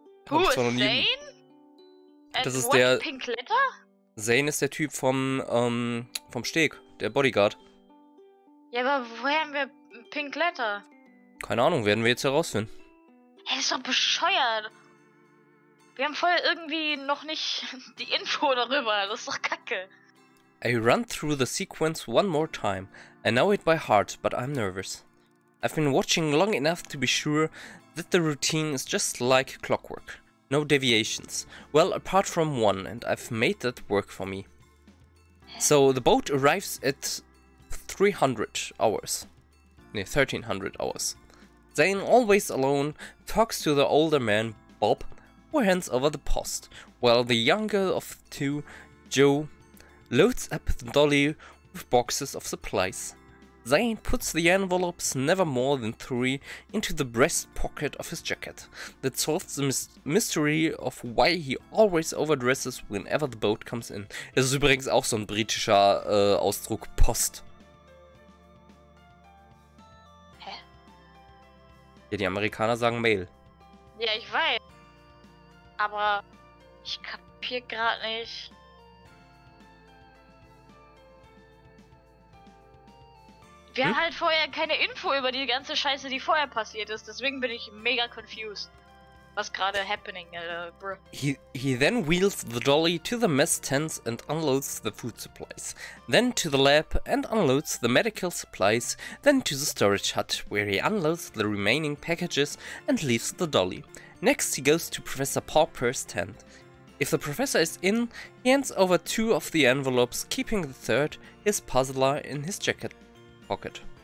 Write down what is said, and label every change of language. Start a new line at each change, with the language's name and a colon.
English: Who is Zane?
German: Das ist der...
English: Pink letter?
German: Zane ist der Typ vom Steg, der Bodyguard. Ja, aber woher haben wir Pink letter? Keine Ahnung, werden wir jetzt herausfinden. Hey, ist doch bescheuert. Wir haben vorher irgendwie noch nicht die Info darüber. Das ist doch kacke.
English: I run through the sequence one more time. I know it by heart, but I'm nervous. I've been watching long enough to be sure that the routine is just like clockwork. No deviations. Well, apart from one, and I've made that work for me. So, the boat arrives at 300 hours. No, 1300 hours. Zane, always alone, talks to the older man, Bob, who hands over the post, while the younger of the two, Joe, loads up the dolly with boxes of supplies. Zane puts the envelopes, never more than 3, into the breast pocket of his jacket. That solves the mystery of why he always overdresses whenever the boat comes in.
German: Das ist übrigens auch so ein britischer Ausdruck, Post. Hä? Ja, die Amerikaner sagen Mail. Ja, ich weiß. Aber ich kapier gerade nicht. Wir haben halt vorher keine Info über die ganze Scheiße, die vorher passiert ist. Deswegen bin ich mega confused. Was gerade happening, bro.
English: He then wheels the dolly to the mess tents and unloads the food supplies. Then to the lab and unloads the medical supplies. Then to the storage hut, where he unloads the remaining packages and leaves the dolly. Next he goes to Professor Purrfect's tent. If the professor is in, he hands over 2 of the envelopes, keeping the third, his puzzler, in his jacket pocket.